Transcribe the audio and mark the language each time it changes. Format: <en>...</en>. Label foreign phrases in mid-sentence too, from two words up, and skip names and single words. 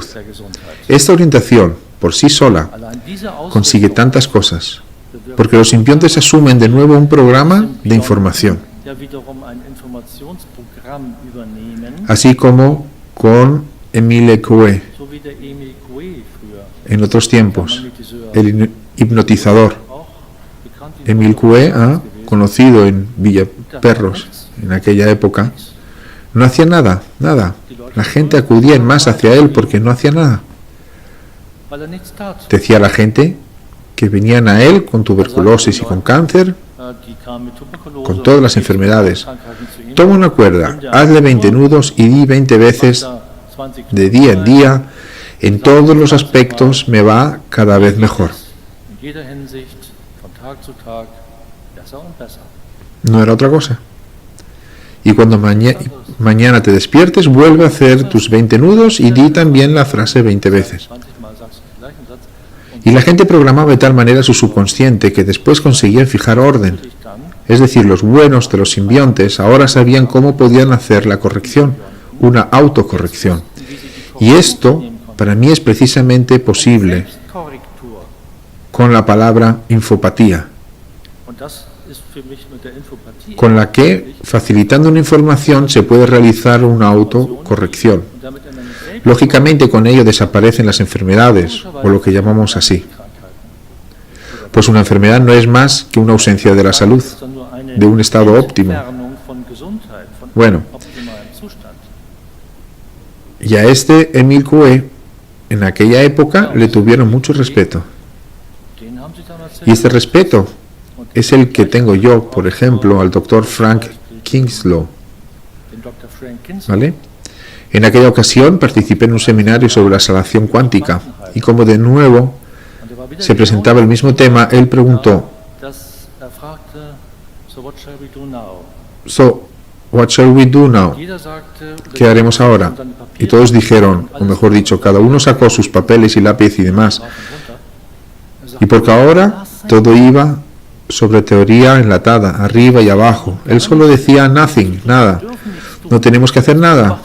<es>Esta orientación, por sí sola, consigue tantas cosas, porque los simbiontes asumen de nuevo un programa de información. Así como con Émile Coué,</es> <de>so wie der Emil Coué früher,</de> <es>en otros tiempos,</es> <de>Magnetiseur,</de> <es>el hipnotizador.</es> <de>auch bekannt in Émile Coué, gewesen.</de> <es>conocido en Villaperros en aquella época, no hacía nada, nada. La gente acudía en masa hacia él porque no hacía nada.</es> <de>Weil er nichts tat.</de> <es>Decía la gente que venían a él con tuberculosis y con cáncer,</es> <de>Die kamen mit Tuberkulose</de> <es>con todas las</es> <de>und</de> <es>enfermedades.</es> <de>Krankheiten zu ihm.</de> <es>Toma una cuerda, hazle 20 nudos y di 20 veces</es> <de>Da 20</de> <es>de día en día, en todos los aspectos me va cada vez mejor.</es> <de>in jeder Hinsicht, von Tag zu Tag, besser und besser.</de> <es>No era otra cosa. Y cuando mañana te despiertes, vuelve a hacer tus 20 nudos y di también la frase 20 veces.</es> <de>20 Mal sagst du den gleichen Satz</de> <es>Y la gente programaba de tal manera su subconsciente que después conseguían fijar orden.</es> <de>dich dann</de> <es>Es decir, los buenos de los simbiontes ahora sabían cómo podían hacer la corrección, una autocorrección. Y esto, para mí, es precisamente posible</es> <de>Selbstkorrektur.</de> <es>con la palabra infopatía,</es> <de>Und das ist für mich mit der Infopathie</de> <es>con la que, facilitando una información, se puede realizar una autocorrección.</es> <de>und damit in einem selbst</de> <es>Lógicamente, con ello desaparecen las enfermedades, o lo que llamamos así. Pues una enfermedad no es más que una ausencia de la salud,</es> <de>ist dann nur eine</de> <es>de un estado óptimo.</es> <de>Entfernung von Gesundheit, von</de> <es>Bueno,</es> <de>optimalem Zustand.</de> <es>y a este Émile Coué, en aquella época, le tuvieron mucho respeto.</es> <de>Den haben sie damals</de> <es>Y este respeto es el que tengo yo, por ejemplo, al doctor Frank Kingslow,</es> <de>den Dr. Frank Kinsler.</de> <es>¿vale? En aquella ocasión participé en un seminario sobre la salvación cuántica y como de nuevo</es> <de>Und er war wieder</de> <es>se presentaba el mismo tema, él preguntó,</es> <de>dass er fragte,</de> <en>so what shall we do now? "So, what shall we do now?"</en> <de>Jeder sagte,</de> <es>¿Qué haremos ahora? Y todos dijeron, o mejor dicho, cada uno sacó sus papeles y lápiz y demás. Y porque ahora todo iba sobre teoría enlatada, arriba y abajo. Él solo decía nothing, nada. No tenemos que hacer nada.</es>